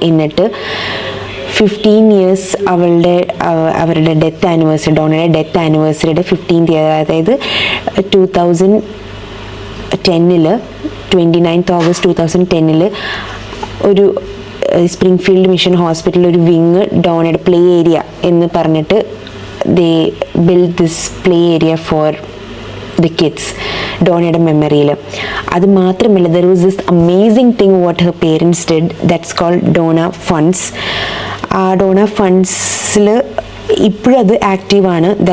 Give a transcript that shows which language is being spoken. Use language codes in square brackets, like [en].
[ml] എന്നിട്ട് 15 years അവരുടെ death anniversary, ഡോണയുടെ death ആനിവേഴ്സറിയുടെ 15th year, അതായത് 2010 29th August 2010 ഒരു സ്പ്രിംഗ്ഫീൽഡ് മിഷൻ ഹോസ്പിറ്റലിൽ ഒരു വിങ് ഡോണയുടെ പ്ലേ ഏരിയ എന്ന് പറഞ്ഞിട്ട് [en] they built this play area for the kids [ml] ഡോണയുടെ മെമ്മറിയിൽ. അത് മാത്രമല്ല, [en] there was this amazing thing what her parents did, that's called Dona funds. [ml] ആ ഡോണ ഫണ്ട്സിൽ ഇപ്പോഴും അത് ആക്റ്റീവാണ്.